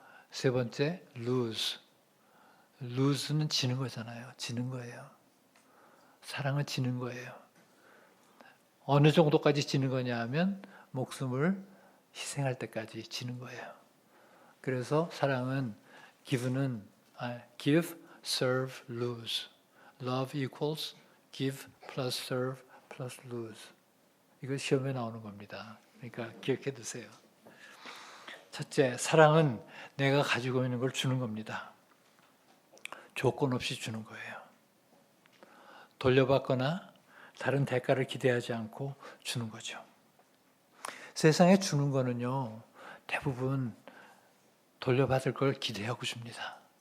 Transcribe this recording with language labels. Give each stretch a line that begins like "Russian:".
Korean: 세 번째, lose. lose는 지는 거잖아요. 지는 거예요. 사랑은 지는 거예요. 어느 정도까지 지는 거냐 하면 목숨을 희생할 때까지 지는 거예요. 그래서 사랑은 give는 give, serve, lose.
English: love equals give plus serve plus lose.
Korean: 이거 시험에 나오는 겁니다. 그러니까 기억해 두세요. 첫째, 사랑은 내가 가지고 있는 걸 주는 겁니다. 조건 없이 주는 거예요. 돌려받거나 다른 대가를 기대하지 않고 주는 거죠. 세상에 주는 거는요, 대부분 돌려받을 걸 기대하고 줍니다.